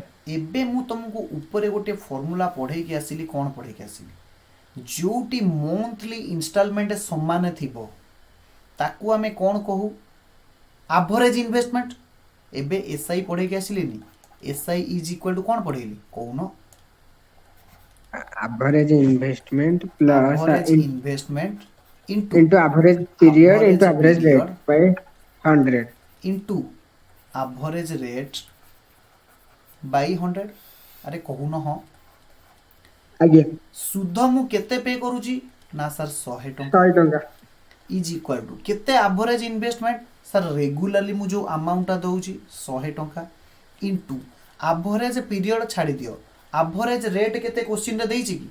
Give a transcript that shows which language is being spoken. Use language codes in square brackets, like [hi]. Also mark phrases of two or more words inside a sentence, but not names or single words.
[or] ଏବେ ମୁଁ ତମକୁ ଉପରେ ଗୋଟେ ଫର୍ମୁଲା ପଢ଼େଇକି ଆସିଲି। କ'ଣ ପଢ଼େଇକି ଆସିଲି? ଯେଉଁଟି [en] monthly instalment [or] ସମାନ ଥିବ ତାକୁ ଆମେ କ'ଣ କହୁ? [en] average investment. [or] ଏବେ ଏସ୍ଆଇ ପଢ଼େଇକି ଆସିଲିନି, [en] SI is equal to [or] କ'ଣ ପଢ଼େଇଲି କହୁନ? [en] Average investment plus average investment into into average period into ଆଭରେଜ average rate ପିରିୟଡ଼ by 100. into average rate by 100. [or] ଆରେ କହୁନ ହଁ, ଆଜ୍ଞା ସୁଧ ମୁଁ କେତେ ପେ କରୁଛି? ନା ସାର୍ 100 ଟଙ୍କା। 100 ଟଙ୍କା। [en] is equal to [or] କେତେ [en] average investment? [or] ସାର୍ ରେଗୁଲାରଲି ମୁଁ ଯେଉଁ ଆମାଉଣ୍ଟଟା ଦେଉଛି 100 ଟଙ୍କା [en] into average period [or] ଛାଡ଼ି ଦିଅ, [en] average rate [or] କେତେ କୋଶ୍ଚିନ୍ରେ ଦେଇଛି କି?